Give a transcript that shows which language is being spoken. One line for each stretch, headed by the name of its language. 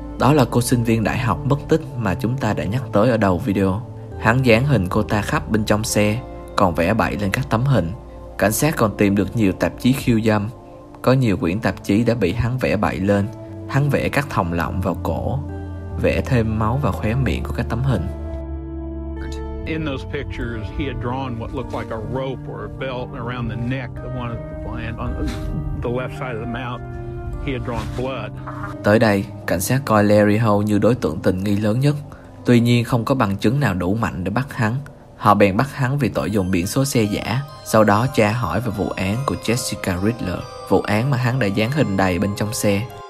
Vietnamese: Đó là cô sinh viên đại học mất tích mà chúng ta đã nhắc tới ở đầu video. Hắn dán hình cô ta khắp bên trong xe, còn vẽ bậy lên các tấm hình. Cảnh sát còn tìm được nhiều tạp chí khiêu dâm. Có nhiều quyển tạp chí đã bị hắn vẽ bậy lên. Hắn vẽ các thòng lọng vào cổ, vẽ thêm máu vào khóe miệng của các tấm hình.
English: In those pictures, he had drawn what looked like a rope or a belt around the neck of one of the client on the left side of the mouth. He had drawn blood.
Vietnamese: Tới đây, cảnh sát coi Larry Hall như đối tượng tình nghi lớn nhất. Tuy nhiên, không có bằng chứng nào đủ mạnh để bắt hắn. Họ bèn bắt hắn vì tội dùng biển số xe giả. Sau đó tra hỏi về vụ án của Jessica Riddler, vụ án mà hắn đã dán hình đầy bên trong xe.